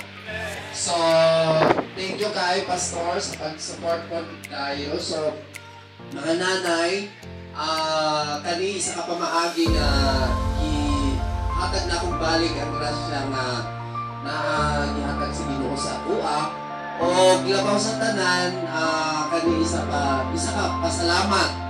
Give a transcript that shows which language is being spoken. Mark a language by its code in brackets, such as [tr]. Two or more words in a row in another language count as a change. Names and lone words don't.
[ceb] So, [en] thank you [ceb] kay Pastor sa pag-support po tayo. So, mga nanay, kani isa ka pamaagi nga ihatag na akong balik ang grasya nga ihatag sa Ginoo sa buak. O labaw sa tanan, kani isa ka pasalamat.